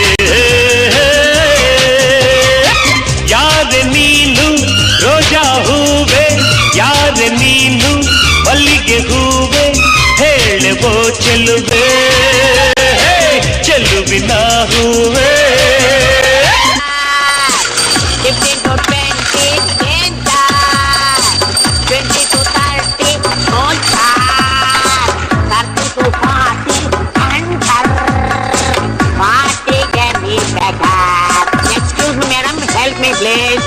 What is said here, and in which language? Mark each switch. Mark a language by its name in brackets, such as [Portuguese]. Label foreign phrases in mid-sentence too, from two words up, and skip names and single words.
[Kannada] ಯಾರೆ ನೀನು ರೋಜಾ ಹೂವೆ ಯಾರೆ ನೀನು ಮಲ್ಲಿಗೆ ಹೂವೆ ಹೇಳುವೋ ಚೆಲುವೆ ಚೆಲುವಿನ ಹೂವೆ [English] 15 to 20, 20 to 30, don't 30 to 40, enter. Party can be better. Excuse me, madam, help me, please.